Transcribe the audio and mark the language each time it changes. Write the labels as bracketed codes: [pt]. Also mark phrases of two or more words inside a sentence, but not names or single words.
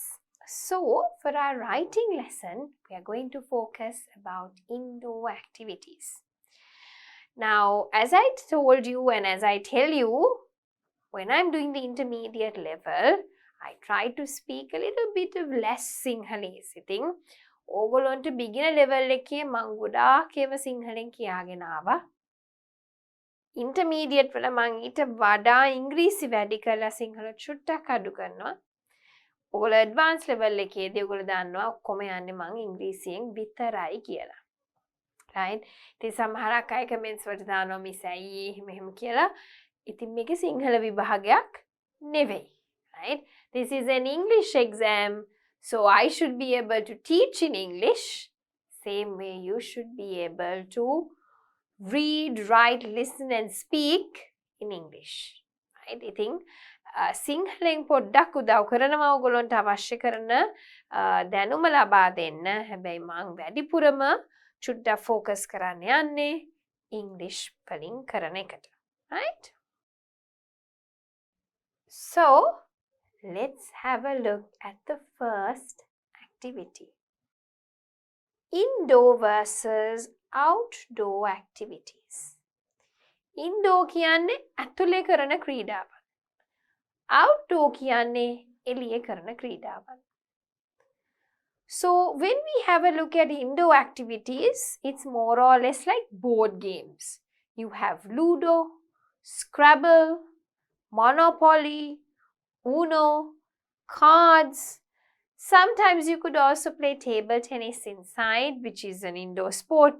[en] So, for our writing lesson, we are going to focus about indoor activities. Now, as I told you and as I tell you, when I'm doing the intermediate level, I try to speak a little bit of less Sinhalese. [si] ඉතින් ඕගොල්ලන්ට [en] beginner level [si] එකේ මං ගොඩාක් ඒවා සිංහලෙන් කියාගෙන ආවා. Intermediate වල මං ඊට වඩා ඉංග්‍රීසි වැඩි කරලා සිංහල චුට්ටක් අඩු කරනවා. ඕගොල්ලෝ [en] advanced level [si] එකේදී ඕගොල්ලෝ දන්නවා ඔක්කොම යන්නේ මං ඉංග්‍රීසියෙන් විතරයි කියලා. Right? ඉතින් සමහරක් අය comments වලට දානවා මිස් ඇයි මෙහෙම කියලා. ඉතින් මේකේ සිංහල විභාගයක් නෙවෙයි. Right? [en] This is an English exam, so I should be able to teach in English. Same way you should be able to read, write, listen and speak in English. Right? I think [si] සිංහලෙන් පොඩ්ඩක් උදව් කරනවා ඔයගොල්ලන්ට අවශ්‍ය කරන දැනුම ලබා දෙන්න. හැබැයි මම වැඩිපුරම චුට්ටක් focus කරන්න යන්නේ English වලින් කරන එකට. Right? [en] So, let's have a look at the first activity. Indoor versus outdoor activities. [si] Indoor කියන්නේ ඇතුලේ කරන ක්‍රීඩාවන්. Outdoor කියන්නේ එළියේ කරන ක්‍රීඩාවන්. [en] So when we have a look at indoor activities, it's more or less like board games. You have Ludo, Scrabble, Monopoly, Uno, cards. Sometimes you could also play table tennis inside, which is an indoor sport.